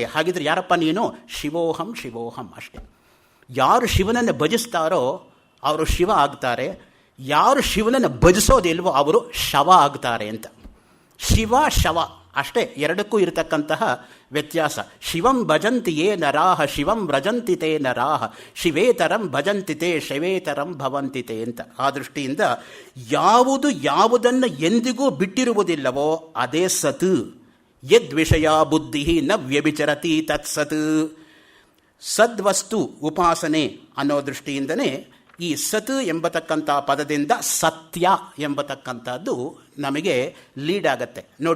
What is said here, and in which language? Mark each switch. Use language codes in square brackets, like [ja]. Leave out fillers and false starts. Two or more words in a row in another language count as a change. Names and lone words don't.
[kn] ಹಾಗಿದ್ರೆ ಯಾರಪ್ಪ ನೀನು? [sa] ಶಿವೋಹಂ ಶಿವೋಹಂ [kn] ಅಷ್ಟೆ. ಯಾರು ಶಿವನನ್ನು ಭಜಿಸ್ತಾರೋ ಅವರು ಶಿವ ಆಗ್ತಾರೆ, ಯಾರು ಶಿವನನ್ನು ಭಜಿಸೋದಿಲ್ವೋ ಅವರು ಶವ ಆಗ್ತಾರೆ ಅಂತ. ಶಿವ ಶವ ಅಷ್ಟೇ, ಎರಡಕ್ಕೂ ಇರತಕ್ಕಂತಹ ವ್ಯತ್ಯಾಸ. [sa] ಶಿವಂ ಭಜಂತಿ ಯೇ ನರಾಹ ಶಿವಂ ವ್ರಜಂತಿ ತೇ ನರಾಹ ಶಿವೇತರಂ ಭಜಂತಿ ತೇ ಶಿವೇತರಂ ಭವಂತಿ ತೇ ಅಂತ. [kn] ಆ ದೃಷ್ಟಿಯಿಂದ ಯಾವುದನ್ನು ಎಂದಿಗೂ ಬಿಟ್ಟಿರುವುದಿಲ್ಲವೋ ಅದೇ ಸತ್. [sa] ಯದ್ವಿಷಯ ಬುದ್ಧಿ ನ ವ್ಯಭಿಚರತಿ ತತ್ಸತ್. [kn] ಸದ್ವಸ್ತು ಉಪಾಸನೆ ಅನ್ನೋ ದೃಷ್ಟಿಯಿಂದನೇ ಈ ಸತ್ ಎಂಬತಕ್ಕಂಥ ಪದದಿಂದ ಸತ್ಯ ಎಂಬತಕ್ಕಂಥದ್ದು ನಮಗೆ ಲೀಡ್ ಆಗತ್ತೆ ನೋಡಿ.